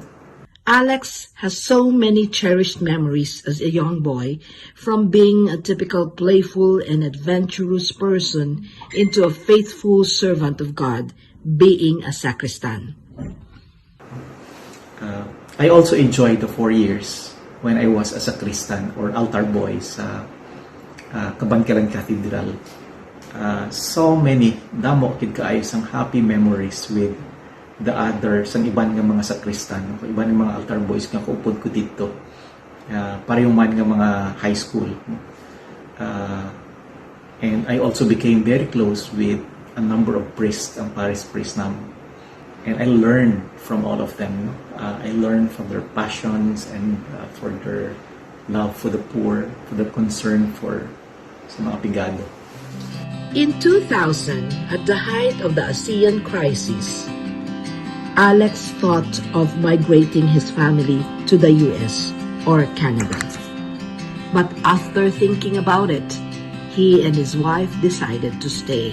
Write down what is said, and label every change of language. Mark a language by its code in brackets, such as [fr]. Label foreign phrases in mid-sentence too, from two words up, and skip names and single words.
[en] Alex has so many cherished memories as a young boy, from being a typical playful and adventurous person into a faithful servant of God, being a sacristan. I also enjoyed the 4 years when I was a sacristan or altar boy sa Kabankalon Cathedral. So many, [hil] damo kid kaayo sang [en] happy memories with the others, [hil] ang iban nga mga sakristan, iban nga mga altar boys nga kaupod ko dito. Parehong man nga mga high school. [en] And I also became very close with a number of priests, [hil] ang parish priest namin. [en] And I learned from all of them. I learned from their passions and for their love for the poor, for their concern for [hil] sa mga pigado. [en] In 2000, at the height of the ASEAN crisis, Alex thought of migrating his family to the US or Canada. But after thinking about it, he and his wife decided to stay.